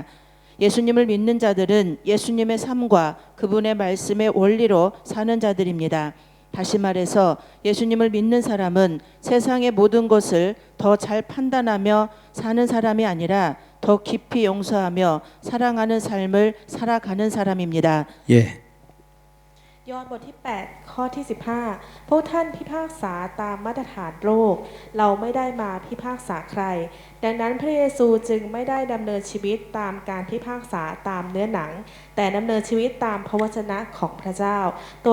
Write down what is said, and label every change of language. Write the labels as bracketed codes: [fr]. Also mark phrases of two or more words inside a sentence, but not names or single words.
[ko] 예수님을 믿는 자들은 예수님의 삶과 그분의 말씀의 원리로 사는 자들입니다. 다시 말해서 예수님을 믿는 사람은 세상의 모든 것을 더 잘 판단하며 사는 사람이 아니라 더 깊이 용서하며 사랑하는 삶을 살아가는 사람입니다. 예. [th] ยอห์นบทที่ 8 ข้อที่ 15 พวกท่านพิพากษาตามมาตรฐานโลกเราไม่ได้มาพิพากษาใครดังนั้นพระเยซูจึงไม่ได้ดำเนินชีวิตตามการพิพากษาตามเนื้อหนังแต่ดำเนินชีวิตตามพระวจนะของพระเจ้าตัว